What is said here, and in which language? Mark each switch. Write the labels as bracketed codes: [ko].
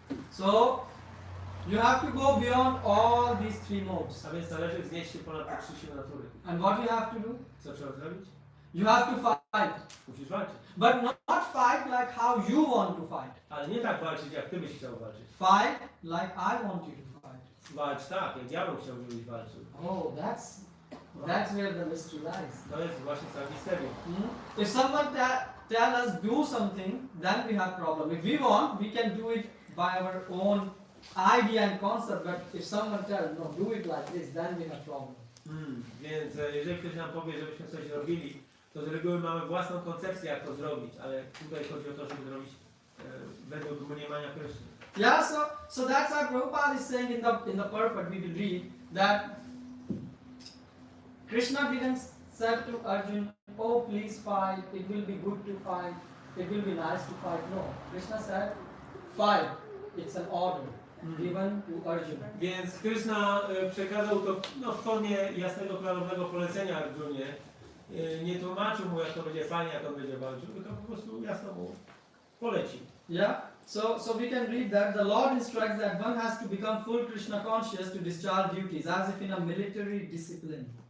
[en] So you have to go beyond all these three modes. [pl] A więc należy wznieść się ponad te trzy siły natury. [en] And what you have to do? [pl] Co trzeba zrobić? [en] You have to fight. [pl] Musisz walczyć. [en] But not fight like how you want to fight. [pl] Ale nie tak walczyć, jak ty byś chciał walczyć. [en] Fight like I want you to fight. [pl] Walcz tak, jak ja bym chciał, żebyś walczył. [en] Oh, that's where the mystery lies. [pl] To jest właśnie całe misterium. [en] If someone tell us do something, then we have problem. If we want, we can do it by our own idea and concept. But if someone tells no, do it like this, then we have problem. [pl] Więc jeżeli ktoś nam powie, żebyśmy coś robili, to z reguły mamy własną koncepcję, jak to zrobić, ale tutaj chodzi o to, żeby zrobić według mniemania Kryszny. [en] Yeah, so that's why Prabhupada is saying in the purport we will read that Krishna didn't say to Arjuna, oh please fight, it will be good to fight, it will be nice to fight. No, Krishna said, fight, it's an order given to Arjuna. [pl] Więc Krishna przekazał to w formie jasnego, klarownego polecenia Arjunie. Nie tłumaczył mu, jak to będzie fajnie, jak on będzie walczył, tylko po prostu jasno mu polecił. [en] Yeah, so we can read that the Lord instructs that one has to become full Krishna conscious to discharge duties, as if in a military discipline.